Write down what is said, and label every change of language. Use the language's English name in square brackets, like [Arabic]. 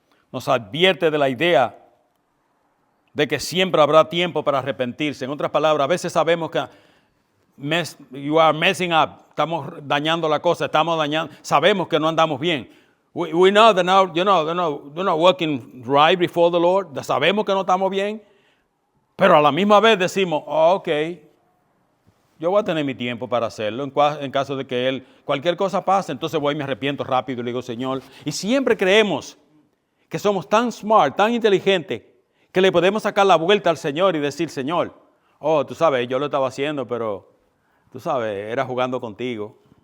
[Spanish] Nos advierte de la idea de que siempre habrá tiempo para arrepentirse. En otras palabras, a veces sabemos que [English] you are messing up, [Spanish] estamos dañando la cosa, sabemos que no andamos bien. [English] We know that now, we're not working right before the Lord. [Spanish] Sabemos que no estamos bien, pero a la misma vez decimos, ok, yo voy a tener mi tiempo para hacerlo en caso de que cualquier cosa pase, entonces voy y me arrepiento rápido y le digo, Señor. Y siempre creemos que somos tan smart, tan inteligentes, que le podemos sacar la vuelta al Señor y decir, Señor, tú sabes, yo lo estaba haciendo, pero tú sabes, era jugando contigo.